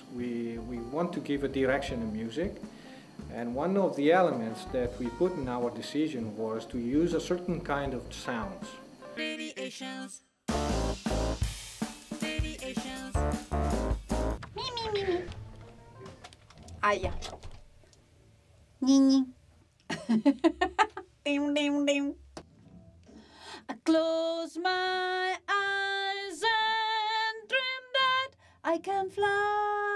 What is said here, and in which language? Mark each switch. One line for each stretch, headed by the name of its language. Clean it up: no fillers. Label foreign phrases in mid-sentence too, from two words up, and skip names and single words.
English: We want to give a direction in music, and one of the elements that we put in our decision was to use a certain kind of sounds. Radiations. Radiations. Me, me, me, me. Aya. Ni, ni. Dim, dim, dim. I close my eyes and dream that I can fly.